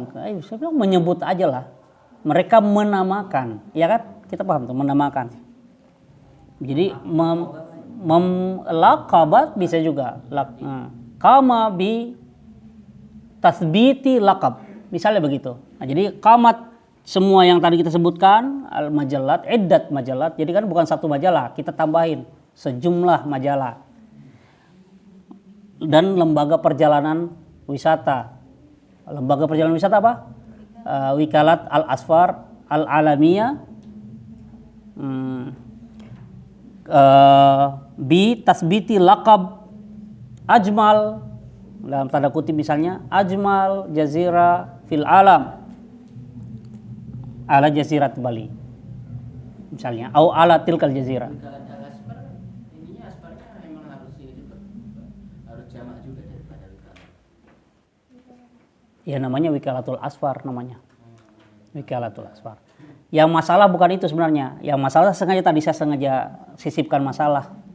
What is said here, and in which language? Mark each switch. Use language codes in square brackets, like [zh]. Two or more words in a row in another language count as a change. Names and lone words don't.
[id] Saya bilang menyebut aja lah. Mereka menamakan, ya kan? Kita paham tuh menamakan. Jadi laqabat bisa juga. [ar] كما بتثبيت لقب. [id] Misalnya begitu. Nah, jadi qamat semua yang tadi kita sebutkan [ar] المجلات، عدة مجلات. [id] Jadi kan bukan satu majalah, kita tambahin sejumlah majalah. Dan lembaga perjalanan wisata. Lembaga perjalanan wisata apa? [ar] وكالة الأسفار العالمية. بتثبيت لقب أجمل, [id] dalam tanda kutip misalnya [ar] أجمل جزيرة في العالم على جزيرة بالي misalnya, أو على تلك الجزيرة. [id] Kalau al-asfar, ininya asfarnya memang harus ini juga, harus jamak juga daripada wikalat. Ya namanya [ar] وكالة الأسفار [id] namanya. [ar] وكالة الأسفار. [id] Yang masalah bukan itu sebenarnya. Yang masalah saya sengaja sisipkan masalah.